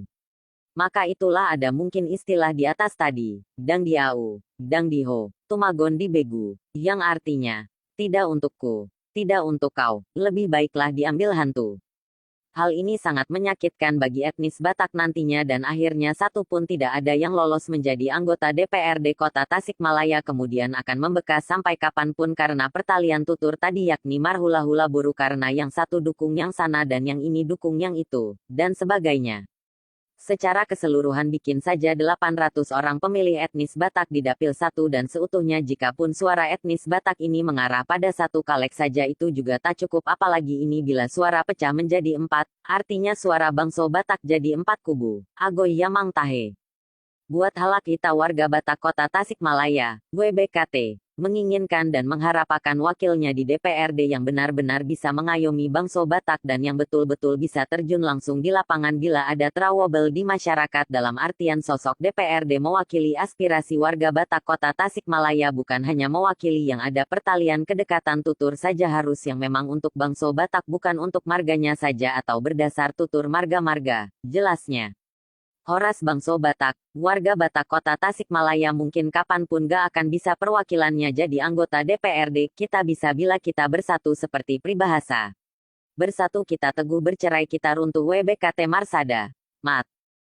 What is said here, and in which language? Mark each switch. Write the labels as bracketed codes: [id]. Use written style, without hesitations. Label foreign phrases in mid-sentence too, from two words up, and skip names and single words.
[id] Maka itulah ada mungkin istilah di atas tadi, [bbc] Dang Diau, Dang Diho, Tumagon di Begu, [id] yang artinya, tidak untukku, tidak untuk kau, lebih baiklah diambil hantu. Hal ini sangat menyakitkan bagi etnis Batak nantinya dan akhirnya satu pun tidak ada yang lolos menjadi anggota DPRD Kota Tasikmalaya kemudian akan membekas sampai kapanpun karena pertalian tutur tadi yakni marhula-hula buru karena yang satu dukung yang sana dan yang ini dukung yang itu, dan sebagainya. Secara keseluruhan bikin saja 800 orang pemilih etnis Batak di Dapil 1 dan seutuhnya jikapun suara etnis Batak ini mengarah pada satu caleg saja itu juga tak cukup apalagi ini bila suara pecah menjadi 4, artinya suara Bangso Batak jadi 4 kubu. [bbc] Agoy Yamang Tahe. [id] Buat [bbc] halak kita [id] warga Batak Kota Tasikmalaya, WBKT, menginginkan dan mengharapkan wakilnya di DPRD yang benar-benar bisa mengayomi Bangso Batak dan yang betul-betul bisa terjun langsung di lapangan bila ada trouble di masyarakat dalam artian sosok DPRD mewakili aspirasi warga Batak Kota Tasikmalaya bukan hanya mewakili yang ada pertalian kedekatan tutur saja harus yang memang untuk Bangso Batak bukan untuk marganya saja atau berdasar tutur marga-marga, jelasnya. [bbc] Horas Bangso Batak, [id] warga Batak Kota Tasikmalaya mungkin kapanpun gak akan bisa perwakilannya jadi anggota DPRD, kita bisa bila kita bersatu seperti peribahasa. Bersatu kita teguh bercerai kita runtuh WBKT Marsada. Mat.